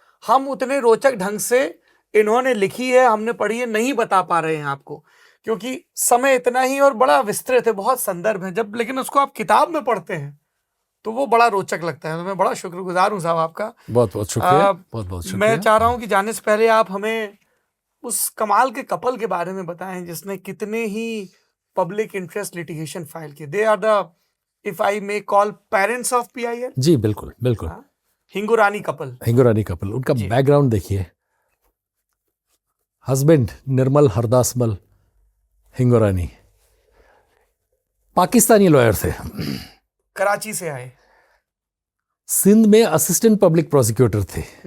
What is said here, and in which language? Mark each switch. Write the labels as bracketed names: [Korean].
[Hindi] हम उतने रोचक ढंग से इन्होंने लिखी है, हमने पढ़ी है, नहीं बता पा रहे हैं आपको, क्योंकि समय इतना ही और बड़ा विस्तृत है, बहुत संदर्भ है। जब लेकिन उसको आप किताब में पढ़ते हैं तो वो बड़ा रोचक लगता है। तो मैं बड़ा शुक्रगुजार हूँ साहब आपका, बहुत बहुत शुक्रिया, बहुत बहुत शुक्रिया। मैं चाह रहा हूँ कि जाने से पहले आप हमें उस कमाल के कपल के बारे में बताएं जिसने कितने ही पब्लिक इंटरेस्ट लिटिगेशन फाइल किए। [English] They are the, if I may call, parents of PIL। [Hindi] जी बिल्कुल बिल्कुल। हिंगुरानी कपल। हिंगुरानी कपल, उनका बैकग्राउंड देखिए। हस्बैंड निर्मल हरदासमल हिंगुरानी पाकिस्तानी लॉयर थे, कराची से आए, सिंध में असिस्टेंट पब्लिक प्रोसिक्यूटर थे।